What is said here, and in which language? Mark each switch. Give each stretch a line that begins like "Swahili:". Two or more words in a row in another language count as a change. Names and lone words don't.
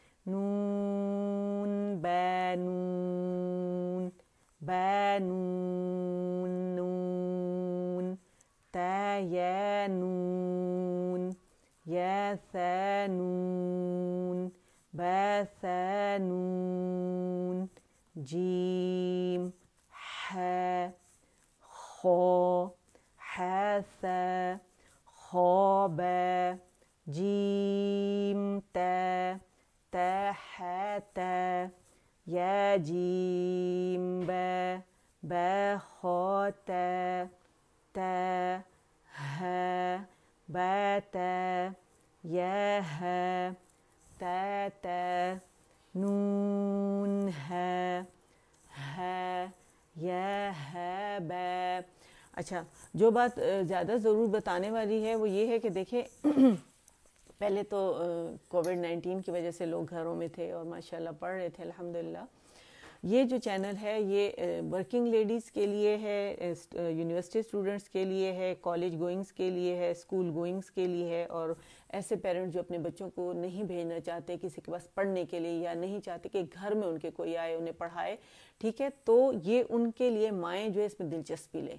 Arabic: نون با نون با نون نون تا یا نون یا سا نون با سا نون جیم حا خا حا سا خا با جیم تا تا حا تا یا جیم با با خا تا تا ها با تا یا ها تا تا نون ها ها یا ها با۔
Urdu: اچھا، جو بات زیادہ ضرور بتانے والی ہے وہ یہ ہے کہ دیکھیں پہلے تو کووڈ-19 کی وجہ سے لوگ گھروں میں تھے اور ماشاءاللہ پڑھ رہے تھے الحمدللہ۔ یہ جو چینل ہے یہ
English: working ladies
Urdu: کے لیے ہے،
English: university students
Urdu: کے لیے ہے،
English: college goings
Urdu: کے لیے ہے،
English: school goings
Urdu: کے لیے ہے، اور ایسے پیرنٹس جو اپنے بچوں کو نہیں بھیجنا چاہتے کسی کے پاس پڑھنے کے لیے، یا نہیں چاہتے کہ گھر میں ان کے کوئی آئے انہیں پڑھائے، ٹھیک ہے، تو یہ ان کے لیے مائیں جو ہے اس میں دلچسپی لیں.